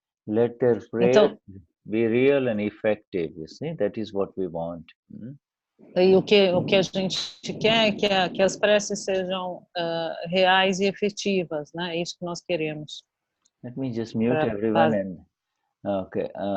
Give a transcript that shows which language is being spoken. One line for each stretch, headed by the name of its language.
English: Let their prayer be real and effective, you see, that is what we want.
Portuguese: E o que a gente quer é que as preces sejam reais e efetivas, né? É isso que nós queremos.
English: Let me just mute everyone and okay.